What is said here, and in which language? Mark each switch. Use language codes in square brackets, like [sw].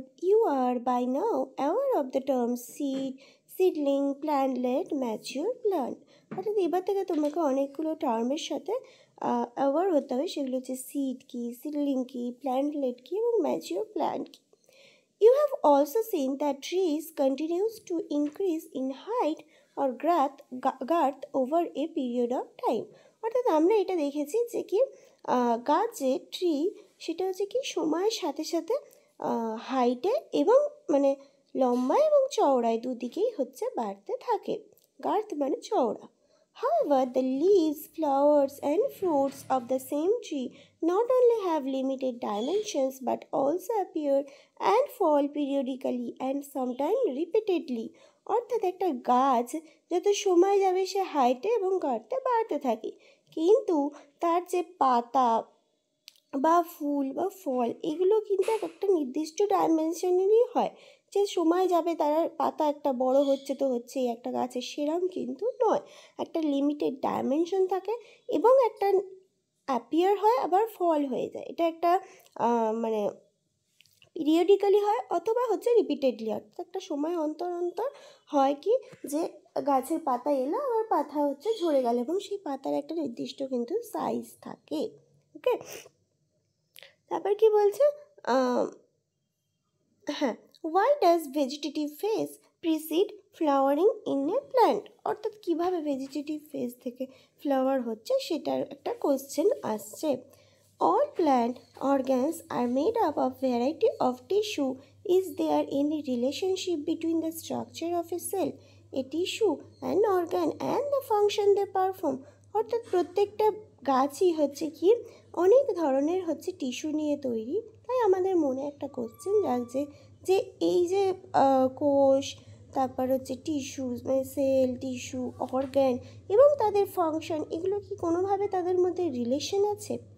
[en] You are by now aware of the terms seed, seedling, plantlet, mature plant. [bn] অর্থাৎ এবার থেকে তোমাকে অনেকগুলো টার্মের সাথে অ্যাওয়ার হতে হবে। সেগুলো হচ্ছে সিড কি, সিডলিং কি, প্ল্যান্টলেট কি এবং ম্যাচিওর প্ল্যান্ট কি। [en] You have also seen that trees continues to increase in height or girth over a period of time. [bn] অর্থাৎ আমরা এটা দেখেছি যে কি গাছ যে ট্রি, সেটা হচ্ছে কি সময়ের সাথে সাথে হাইটে এবং মানে লম্বা এবং চওড়ায় দুদিকেই বাড়তে থাকে। গার্থ মানে চওড়া। [en] However, the leaves, flowers and fruits of the same tree not only have limited dimensions but also appear and fall periodically and sometimes repeatedly. [bn] অর্থাৎ একটা গাছ যত সময় যাবে সে হাইটে এবং গার্থে বাড়তে থাকে, কিন্তু তার যে পাতা বা ফুল বা ফল, এগুলো কিন্তু একটা নির্দিষ্ট ডাইমেনশনেরই হয়। যে সময় যাবে তার পাতা একটা বড় হচ্ছে তো হচ্ছেই একটা গাছের, সেরাম কিন্তু নয়। একটা লিমিটেড ডাইমেনশন থাকে এবং একটা অ্যাপিয়ার হয় আবার ফল হয়ে যায়। এটা একটা মানে পিরিয়ডিক্যালি হয় অথবা রিপিটেডলি, অর্থাৎ একটা সময় অন্তর অন্তর হয় কি যে গাছের পাতা এলো আবার পাতা ঝরে গেল, এবং সেই পাতার একটা নির্দিষ্ট কিন্তু সাইজ থাকে। [en] Okay, তারপর কি বলছে, হ্যাঁ, why does vegetative phase precede flowering in a plant? [bn] অর্থাৎ কীভাবে ভেজিটেটিভ ফেজ থেকে ফ্লাওয়ার হচ্ছে সেটার একটা কোশ্চেন আসছে। [en] All plant organs are made up of variety of tissue. Is there any relationship between the structure of a cell, a tissue, an organ and the function they perform? [bn] অর্থাৎ প্রত্যেকটা গাছই কি অনেক ধরনের টিস্যু নিয়ে তৈরি। তাই আমাদের মনে একটা কোশ্চেন জাগছে যে এই যে কোষ, তারপর টিস্যু মানে সেল, টিস্যু, অর্গ্যান এবং তাদের ফাংশন, এগুলো কি কোনোভাবে তাদের মধ্যে রিলেশন আছে?